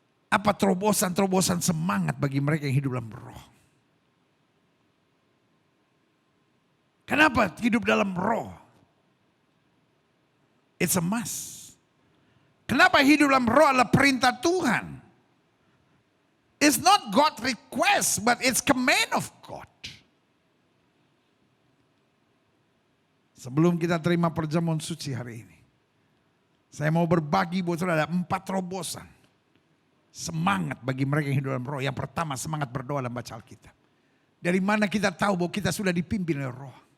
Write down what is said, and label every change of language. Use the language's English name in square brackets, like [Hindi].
[Indonesian] Apa terobosan-terobosan semangat bagi mereka yang hidup dalam roh? Kenapa hidup dalam roh? [English] It's a must. [Indonesian] Kenapa hidup dalam roh adalah perintah Tuhan? [English] It's not God request, but it's command of God. [Indonesian] Sebelum kita terima perjamuan suci hari ini, saya mau berbagi buat saudara ada 4 terobosan. Semangat bagi mereka yang hidup dalam roh. Yang pertama, semangat berdoa dan baca Alkitab. Dari mana kita tahu bahwa kita sudah dipimpin oleh roh?